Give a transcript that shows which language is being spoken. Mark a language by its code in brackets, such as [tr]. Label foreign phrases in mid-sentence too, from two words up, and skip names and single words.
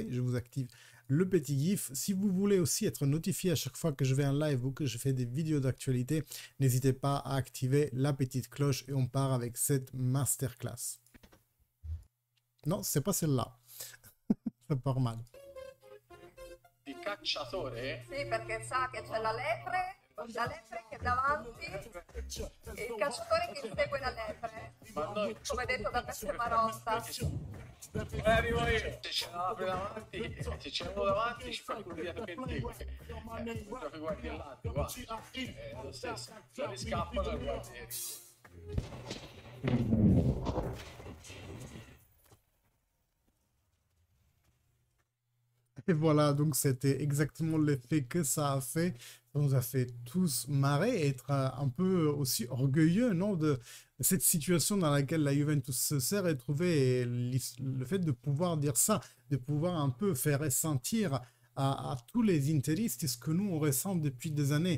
[fr] Je vous active le petit GIF. Si vous voulez aussi être notifié à chaque fois que je vais en live ou que je fais des vidéos d'actualité, n'hésitez pas à activer la petite cloche et on part avec cette masterclass. Non, c'est pas celle-là. Ça part mal. [it] Di cacciatore? Sì, perché sa che c'è la lepre che è davanti e il cacciatore che insegue la lepre, Ma noi come detto da Peppe Marotta. arrivo io, se c'è una davanti, se c'è uno davanti ci fa quello dietro che insegue. Proprio guardi il lato, guarda. È lo stesso. Se ne scappano guardi. [fr] Et voilà, donc c'était exactement l'effet que ça a fait. Ça nous a fait tous marrer et être un peu aussi orgueilleux, non, de cette situation dans laquelle la Juventus s'est retrouvée et le fait de pouvoir dire ça, de pouvoir un peu faire ressentir à tous les interistes ce que nous on ressent depuis des années.